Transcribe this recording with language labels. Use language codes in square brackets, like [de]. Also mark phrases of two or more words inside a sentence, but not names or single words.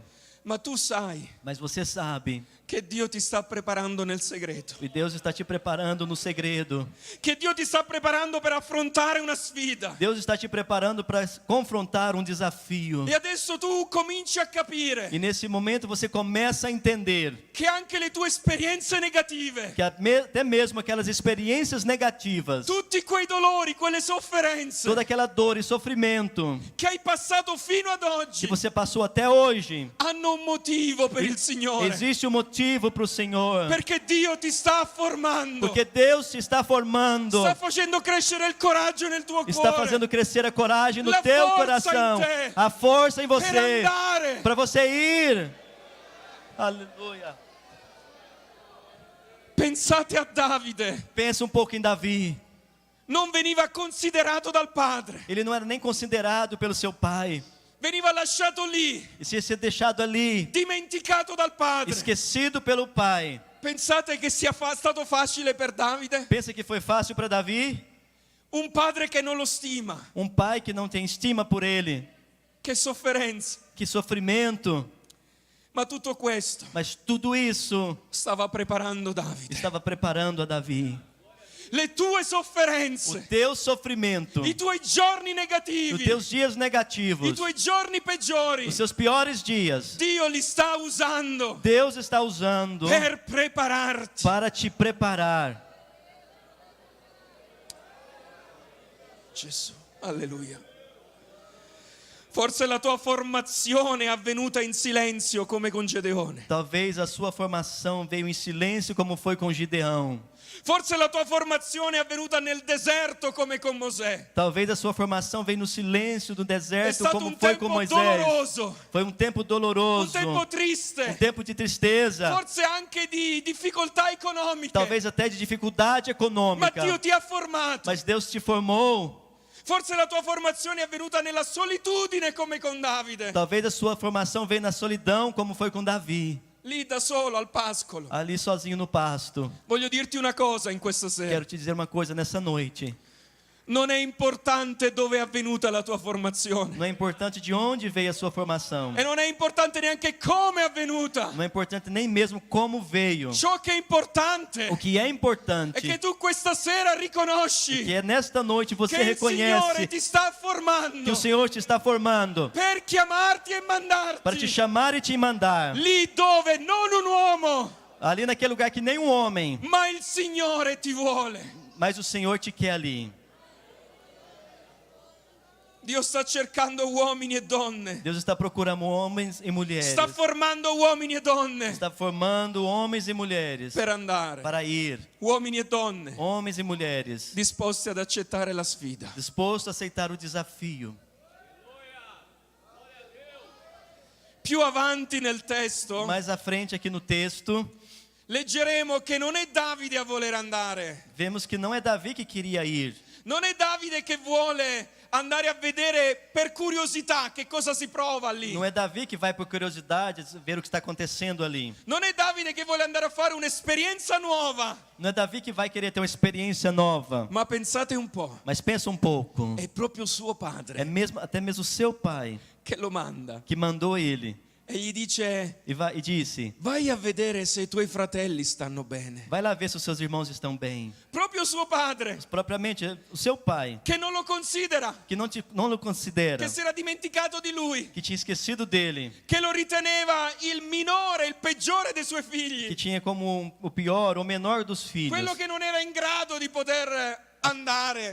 [it] ma tu sai [pt] Mas você sabe [it] che Dio ti sta preparando nel segreto, [pt] que Deus está te preparando no segredo. [it] che Dio ti sta preparando per affrontare una sfida. [pt] Deus está te preparando para confrontar um desafio. [it] E adesso tu cominci a capire [pt] E nesse momento você começa a entender [it] che anche le tue esperienze negative, [pt] que até mesmo aquelas experiências negativas, [it] tutti quei dolori, quelle sofferenze [pt] toda aquela dor e sofrimento [it] che hai passato fino ad [pt] que [it] oggi, [pt] você passou até hoje, [it] hanno un motivo per il Signore, [pt] existe um motivo para o Senhor. [it] perché Dio ti sta formando, [pt] Porque Deus te está formando, [it] sta facendo crescere il coraggio nel tuo [pt] está [it] cuore [pt] fazendo crescer a coragem no [it] La [pt] teu força coração, em te. a força em [it] per [pt] você, [it] andare. [pt] para você ir. Aleluia. [it] Pensate a Davide, [pt] Pensa um pouco em Davi. [it] non veniva considerato dal padre, [pt] Ele não era nem considerado pelo seu pai. [it] veniva lasciato lì, [pt] E se ser deixado ali, [it] dimenticato dal padre. [pt] esquecido pelo pai. [it] Pensate che sia stato facile per Davide? [pt] Pensa que foi fácil para Davi? [it] Un padre che non lo stima. [pt] Um pai que não tem estima por ele. [it] Che sofferenza. [pt] Que sofrimento. [it] Ma tutto questo [pt] Mas tudo isso [it] stava preparando Davide. [pt] estava preparando a Davi. [it] Le tue [pt] O [it] sofferenze, [pt] teu sofrimento, [it] i tuoi giorni [pt] os [it] negativi, [pt] teus dias [it] i [pt] negativos, [it] tuoi giorni peggiori, [pt] os seus piores dias, [it] Dio li sta usando [pt] Deus está usando [it] per prepararti. [pt] para te preparar. [it] Gesù, alleluia. Forse la tua formazione è avvenuta in silenzio come con Gedeone. [pt] Talvez a sua formação veio em silêncio como foi com Gideão. [it] Forse la tua formazione è avvenuta nel deserto come con Mosè. [pt] Talvez a sua formação veio no silêncio do [it] È [pt] deserto [it] stato [pt] como [it] un [pt] foi com [it] tempo [pt] Moisés. [it] doloroso, [pt] Foi um tempo [it] un [pt] doloroso, [it] tempo [pt] um [it] triste, [pt] tempo de tristeza, [it] forse anche di difficoltà economiche. [pt] talvez até de dificuldade [it] Ma [pt] econômica. [it] Dio ti ha formato. [pt] Mas Deus te formou. [it] Forse la tua formazione è avvenuta nella solitudine come con Davide. [pt] Talvez a sua formação veio na solidão como foi com Davi, [it] Lì da solo al pascolo. [pt] ali sozinho no pasto. [it] Voglio dirti una cosa in questa sera. [pt] Quero te dizer uma coisa nessa noite. [it] Non è importante dove è avvenuta la tua formazione. [pt] Não é importante de onde veio a sua formação. [it] E non è importante neanche come è avvenuta. [pt] Não é importante nem mesmo como veio. [it] Ciò che è importante [pt] O que é [it] è [pt] importante [it] che tu questa sera [pt] que [it] riconosci [pt] é nesta noite você [it] che il Signore [pt] reconhece [it] ti sta [pt] que [it] formando [pt] o Senhor te está formando [it] per chiamarti e [pt] para te [it] mandarti [pt] chamar e te mandar [it] lì dove non un uomo [pt] ali naquele lugar que nem um homem, [it] ma il Signore ti vuole. [pt] mas o Senhor te quer ali. [it] Dio sta cercando uomini e donne, [pt] Deus está procurando homens e mulheres. [it] sta formando uomini e donne [pt] Está formando homens e mulheres [it] per andare, [pt] para ir. [it] uomini e donne [pt] Homens e mulheres [it] disposti ad accettare la sfida. [pt] dispostos a aceitar o desafio. [it] Più avanti nel testo [pt] Mais à frente aqui no texto, [it] leggeremo che non è Davide a voler andare, [pt] vemos que não é Davi que queria ir. [it] non è Davide che vuole andare a vedere per curiosità che cosa si prova lì. [pt] Não é Davi que vai por curiosidade ver o que está acontecendo ali. [it] Non è Davide che vuole andare a fare un'esperienza nuova. [pt] Não é Davi que vai querer ter uma experiência nova. [it] Ma pensate un po', [pt] Mas pensa um pouco. [it] è proprio suo [pt] É [it] padre [pt] mesmo, até mesmo seu pai [it] che lo manda [pt] que mandou ele [it] e gli dice: [pt] e disse: [it] vai a vedere se i tuoi fratelli stanno bene. [pt] vai lá ver se os seus irmãos estão bem. [it] Proprio suo padre, [pt] Propriamente o seu pai, [it] che non lo considera, [pt] que não o considera, [it] che si era dimenticato di lui, [pt] que tinha esquecido dele, [it] che lo riteneva il minore, il peggiore dei suoi [pt] que [it] figli, [pt] tinha como o pior, o menor dos filhos, [it] quello che non era in grado di poter andare.